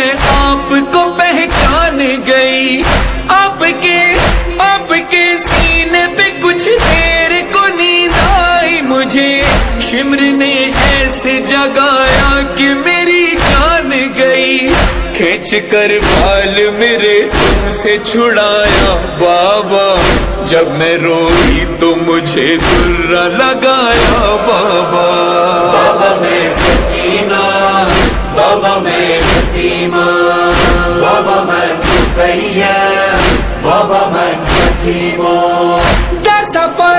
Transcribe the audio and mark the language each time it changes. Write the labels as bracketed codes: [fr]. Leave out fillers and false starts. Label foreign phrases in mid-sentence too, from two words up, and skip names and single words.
[ur] آپ کو پہچان گئی، آپ کے سینے پہ کچھ دیر کو نیند آئی مجھے، شمر نے ایسے جگایا کہ میری جان گئی، کھینچ کر بال میرے تم سے چھڑایا بابا، جب میں روئی تو مجھے درہ لگایا بابا. بابا میں سکینہ، بابا میں یتیمہ، [fa] بابا من تقیم، بابا من یتیمہ. در صف